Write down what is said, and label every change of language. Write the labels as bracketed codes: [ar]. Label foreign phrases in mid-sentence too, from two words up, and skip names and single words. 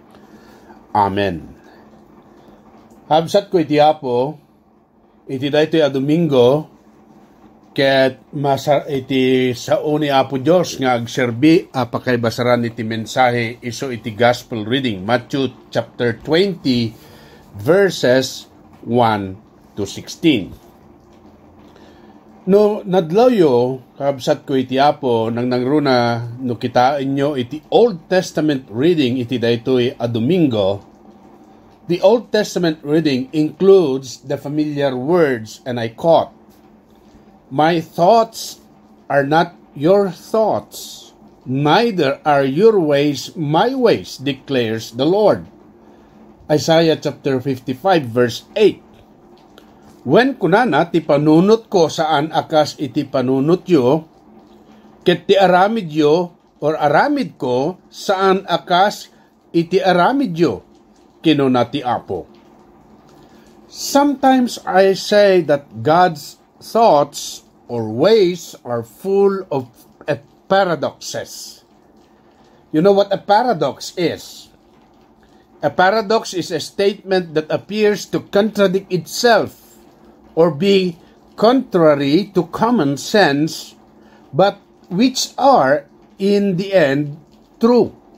[ilo] Amen. Habsat ko iti Apo iti daytoy a Domingo ket iti sao ni Apo Dios nga agserbi a pakaybasaran iti mensahe isu iti [en] gospel reading Matthew chapter 20 verses 1 to 16. [ilo] No nadlayo kabsat ko iti Apo nang nangruna no kitain nyo iti [en] Old Testament reading [ilo] iti daytoy a Domingo. [en] The Old Testament reading includes the familiar words, and I quote, "My thoughts are not your thoughts, neither are your ways my ways, declares the Lord." Isaiah chapter 55 verse 8. [ilo] When kunana ti panunot ko saan akas iti panunot yo, ket ti aramid yo or aramid ko saan akas iti aramid yo, kinuna ti Apo. [en] Sometimes I say that God's thoughts or ways are full of paradoxes. You know what a paradox is? A paradox is a statement that appears to contradict itself or be contrary to common sense, but which are in the end true.